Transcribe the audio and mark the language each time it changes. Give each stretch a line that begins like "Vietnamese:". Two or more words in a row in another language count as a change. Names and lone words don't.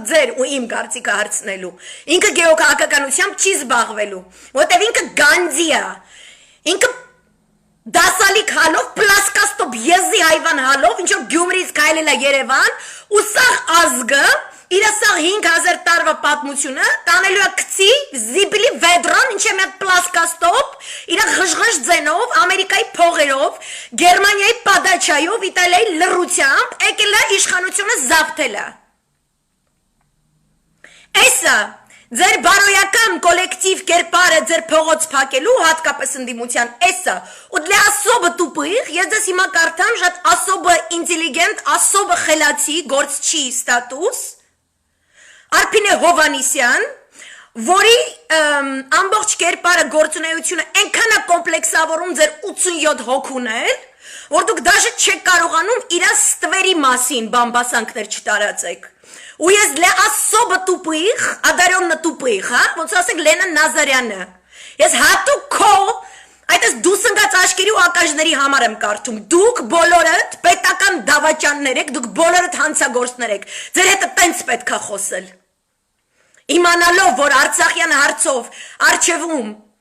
Armenian: ձեր ու իմ կարծիքը հարցնելու։ Ինքը գեոքաղաքականությամբ չի զբաղվելու, որտեւ ինքը գանձի է։ Ինքը դասալիկ հալով, պլասկաստոպ եզի հայվան հալով, ինչ որ Գյումրից քայլել է Երևան, ու սաղ ազգը Իրա սաղ 5000 տարվա պատմությունը տանելու է քցի, զիբլի վեդրոն, ինչ է մի պլասկաստոպ, իրա ղժղժ ձենով, Ամերիկայի փողերով, Գերմանիայի պադաչայով, Իտալիայի լռությամբ, եկել է իշխանությունը զավթել է։ Էսա, ձեր բարոյական կոլեկտիվ կերպարը ձեր փողոց փակելու, հատկապես ընդդիմության, էսա, ու
Russian: для особо тупых,
Armenian: ես դες հիմա կարդամ, շատ особо ինտելիգենտ, особо խելացի, գործչի ստատուս, Արփինե Հովանիսյան, որի ամբողջ կերպարը գործունեությունը այնքան է կոմպլեքսավորում ձեր 87 հոգուներ, որ դուք դաժե չեք կարողանում իրա ստվերի մասին բամբասանքներ չտարածեք։ Ու ես
Russian: для особо тупых, одаренно тупых,
Armenian: հա, ոնց ասենք Լենա Նազարյանը։ Ես հատուկ քո Այդպես դու սնգած աշկերի ու ակաժների համար եմ կարդում, դուք բոլորդ պետական դավաճաններ եք, դուք բոլորդ հանցագործներ եք, ձեր հետը տենց պետք է խոսել։ Իմանալով, որ Արցախյան հարցով արջևում